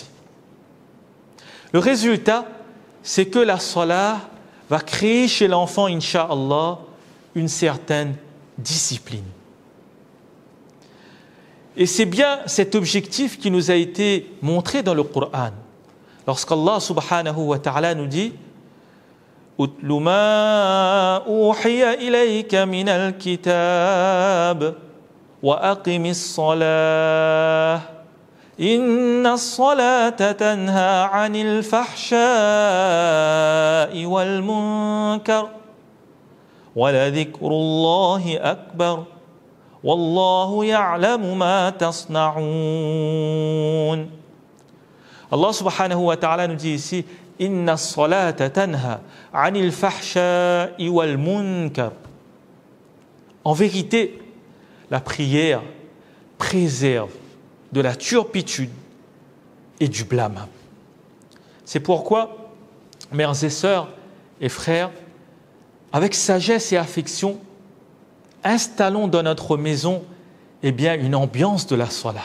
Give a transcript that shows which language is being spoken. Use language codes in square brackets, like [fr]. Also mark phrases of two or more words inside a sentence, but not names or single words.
[fr] Le résultat, c'est que la salat va créer chez l'enfant, incha'Allah, une certaine discipline. Et c'est bien cet objectif qui nous a été montré dans le Coran. [ar] Lorsqu'Allah سبحانه وتعالى [fr] nous dit « [ar] اتل ما أوحي إليك من الكتاب وأقم الصلاة إن الصلاة تنهى عن الفحشاء والمنكر ولذكر الله أكبر والله يعلم ما تصنعون. [fr] Allah [ar] سبحانه وتعالى [fr] nous dit ici [ar] إن الصلاة تنهى عن الفحشاء والمنكر. [fr] En vérité, la prière préserve de la turpitude et du blâme. C'est pourquoi, mères et sœurs et frères, avec sagesse et affection, installons dans notre maison une ambiance de la salat.